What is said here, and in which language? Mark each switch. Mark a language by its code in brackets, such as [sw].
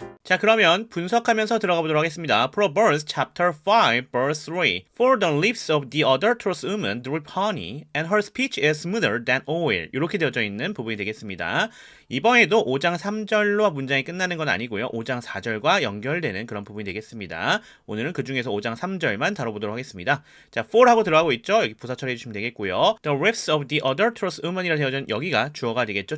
[ko] 자, 그러면 분석하면서 들어가 보도록 하겠습니다. [en] Proverbs chapter 5 verse 3. For the lips of the adulterous woman drip honey, and her speech is smoother than oil. [ko] 이렇게 되어져 있는 부분이 되겠습니다. 이번에도 5장 3절로 문장이 끝나는 건 아니고요. 5장 4절과 연결되는 그런 부분이 되겠습니다. 오늘은 그 중에서 5장 3절만 다뤄보도록 하겠습니다. 자, for 하고 들어가고 있죠. 여기 부사 처리해 주시면 되겠고요. [en] The lips of the adulterous woman [ko] 이라 되어져 있는 여기가 주어가 되겠죠.